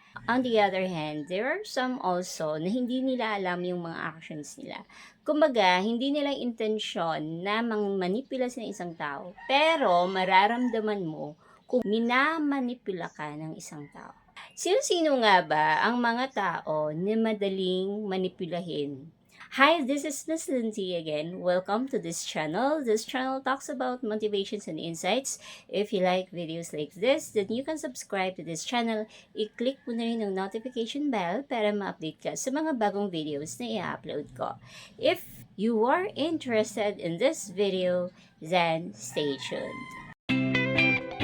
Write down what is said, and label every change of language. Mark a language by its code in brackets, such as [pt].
[en] On the other hand, there are some also [tl] na hindi nila alam yung mga [en] actions nila. [tl] Kumbaga, hindi nila intensyon na mangmanipula sa isang tao, pero mararamdaman mo kung minamanipula ka ng isang tao. Sino-sino nga ba ang mga tao na madaling manipulahin? [en] Hi, this is Miss Lindsay again. Welcome to this channel. This channel talks about motivations and insights. If you like videos like this, then you can subscribe to this channel. [tl] I-click mo na rin ang notification bell para ma-update ka sa mga bagong videos na i-upload ko. [en] If you are interested in this video, then stay tuned.